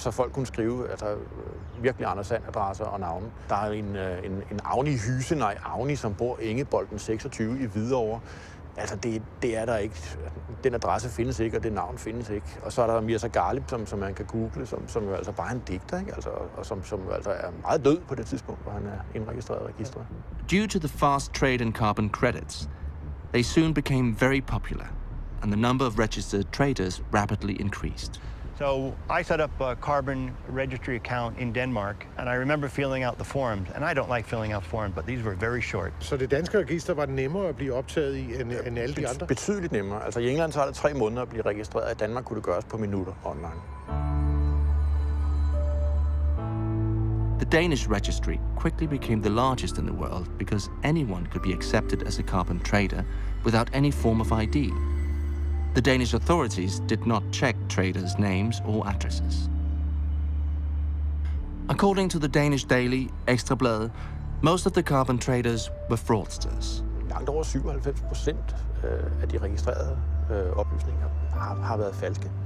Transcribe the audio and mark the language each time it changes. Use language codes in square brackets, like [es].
[da] Så folk kunne skrive virkelig Anders Sand-adresser og navne. Der er en Agni Hysenaj Agni, som bor Ingebolden 26 i Hvidovre. Altså, det er der ikke. Den adresse findes ikke, og det navn findes ikke. Og så er der Mirza Ghalib, som man kan google, som jo altså bare er en digter, ikke? Altså, og som altså er meget død på det tidspunkt, hvor han er indregistreret i registret. [en] Due to the fast trade in carbon credits, they soon became very popular, and the number of registered traders rapidly increased. So I set up a carbon registry account in Denmark, and I remember filling out the forms. And I don't like filling out forms, but these were very short. [da] Så det danske register var nemmere at blive optaget i end alle de andre? Betydeligt nemmere. Altså i England så er det 3 måneder at blive registreret. I Danmark kunne det gøres på minutter online. [en] The Danish registry quickly became the largest in the world because anyone could be accepted as a carbon trader without any form of ID. The Danish authorities did not check traders' names or addresses. According to the Danish daily Ekstrabladet, most of the carbon traders were fraudsters. [da] Langt over 97% af de registrerede oplysninger har været falske.